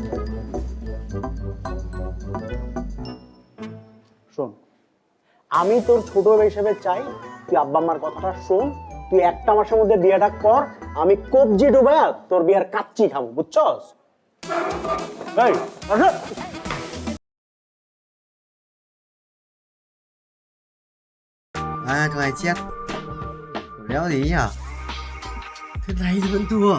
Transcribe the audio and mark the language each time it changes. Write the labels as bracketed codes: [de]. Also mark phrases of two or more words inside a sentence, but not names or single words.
[bn] শোন, আমি তোর ছোট ভাই হিসেবে চাই তুই আব্বা আম্মার কথাটা শোন, তুই একটা মাসের মধ্যে বিয়েটা কর, আমি কবজি ডুবায়া তোর বিয়ার কাচ্চি খাবো, বুঝছস? এই, আসো। [vi] À, thằng chết. Đéo gì nhỉ? Thế này thì vẫn thua.